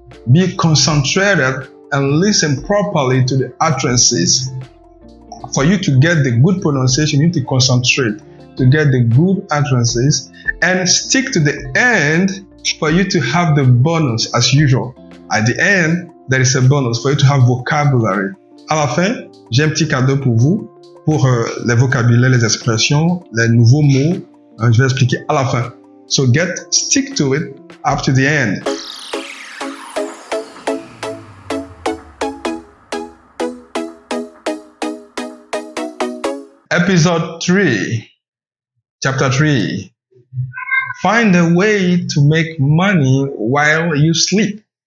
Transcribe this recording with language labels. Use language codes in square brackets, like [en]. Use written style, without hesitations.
[en] Be concentrated and listen properly to the utterances. For you to get the good pronunciation, you need to concentrate to get the good utterances and stick to the end for you to have the bonus as usual. At the end, there is a bonus for you to have vocabulary. [fr] À la fin, j'ai un petit cadeau pour vous, pour les vocabulaires, les expressions, les nouveaux mots. Je vais expliquer à la fin. [en] So stick to it up to the end. Episode 3, Chapter 3. Find a way to make money while you sleep.